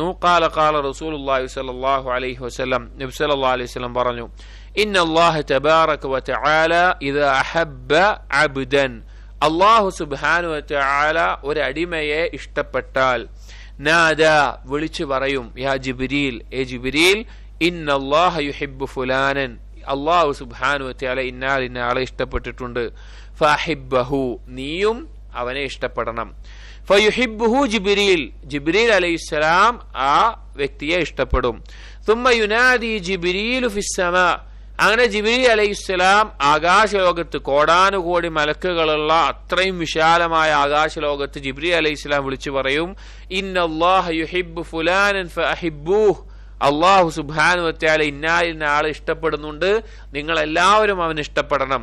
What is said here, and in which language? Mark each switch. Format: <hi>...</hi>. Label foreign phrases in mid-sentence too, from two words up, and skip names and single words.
<ar>قال قال رسول الله صلى الله عليه وسلم, നബി സല്ലല്ലാഹു അലൈഹി വസല്ലം പറഞ്ഞു, إن الله تبارك وتعالى إذا أحب عبدا, الله سبحانه وتعالى</ar> <ml>ഒരു അടിമയെ ഇഷ്ടപ്പെട്ടാൽ,</ml> <ar>നാദ</ar> <ml>വിളിച്ചു പറയും,</ml> <ar>يا جبريل, ഏ ജിബ്രീൽ, إن الله يحب فلانا, الله سبحانه وتعالى</ar> <ml>ഇന്നാലിന്നാളെ ഇഷ്ടപ്പെട്ടിട്ടുണ്ട്,</ml> <ar>ഫഅഹിബ്ബഹു</ar> <ml>നീയും അവനെ ഇഷ്ടപ്പെടണം. ഫയുഹിബ്ബുഹു ജിബ്രീൽ, ജിബ്രീൽ അലൈഹിസ്സലാം ആ വ്യക്തിയെ ഇഷ്ടപ്പെടും.</ml> <ar>ثم ينادي جبريل في السماء,</ar> <ml>അങ്ങനെ ജിബ്രീൽ അലൈഹിസ്സലാം ആകാശലോകത്ത് കോടാനുകോടി മലക്കുകളുള്ള അത്രയും വിശാലമായ ആകാശലോകത്ത് ജിബ്രീൽ അലൈഹിസ്സലാം വിളിച്ചു പറയും,</ml> <ar>إن الله يحب فلانا فأحبوه, الله سبحانه وتعالى</ar> <ml>ഇന്ന ആളെ ഇഷ്ടപ്പെടുന്നുണ്ട്, നിങ്ങൾ എല്ലാവരും അവനെ ഇഷ്ടപ്പെടണം.</ml>